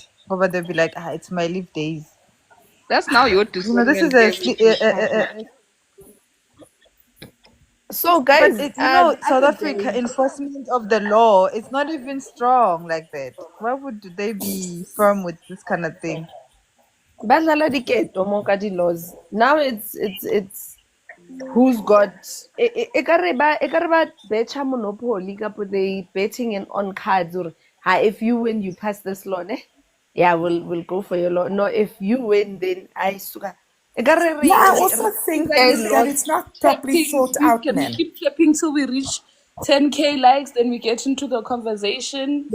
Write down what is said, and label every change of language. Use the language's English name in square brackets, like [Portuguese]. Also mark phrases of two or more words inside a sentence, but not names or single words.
[English] Or but they'll be like, it's my leave days. That's now your This is discernment there with your partner. So, but guys, the South other Africa day, enforcement of the law, it's not even strong like that. Why would they be firm with this kind of thing? [Southern Sotho] badlala diketo mo ka di-laws. [English] Now it's who's got [Southern Sotho] ekare ba betcha monopoly kapo [English] they betting on cards or if you win you pass this law yeah we'll go for your law. No, if you win then I [Southern Sotho] suka ekare [English] Yeah, I also think Guys, that it's not properly tapping, thought please, out, can we man. keep tapping till we reach 10K likes, then we get into the conversation?